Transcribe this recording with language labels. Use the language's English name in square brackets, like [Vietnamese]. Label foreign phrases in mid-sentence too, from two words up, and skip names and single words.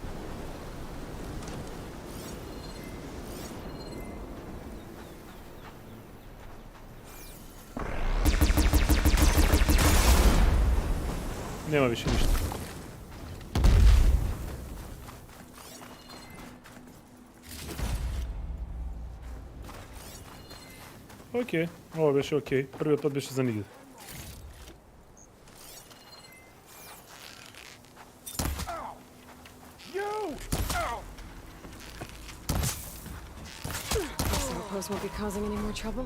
[Macedonian] Нема више ништо. Океј, ова беше океј. Првиот пат беше за нигде. [English] This outpost won't be causing any more trouble.